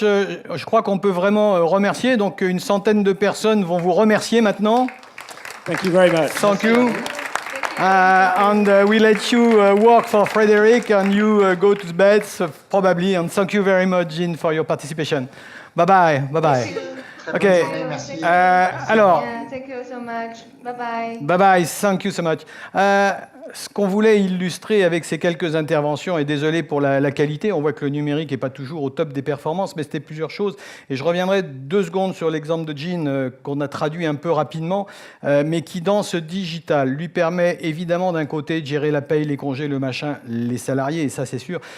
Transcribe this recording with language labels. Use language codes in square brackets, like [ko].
[fr] Je crois qu'on peut vraiment remercier. Donc, une centaine de personnes vont vous remercier maintenant. [en] Thank you very much. Thank you. And we let you work for Frederick and you go to bed probably. And thank you very much, Jean, for your participation. Bye-bye. Bye-bye. Okay. [fr] Alors. [en] Yeah, thank you so much. Bye-bye. Bye-bye. Thank you so much. [fr] ce qu'on voulait illustrer avec ces quelques interventions, et désolé pour la qualité, on voit que le numérique n'est pas toujours au top des performances, mais c'était plusieurs choses. Et je reviendrai 2 secondes sur l'exemple de Jean qu'on a traduit un peu rapidement, mais qui, dans ce digital, lui permet évidemment d'un côté de gérer la paye, les congés, le machin, les salariés, et ça c'est sûr.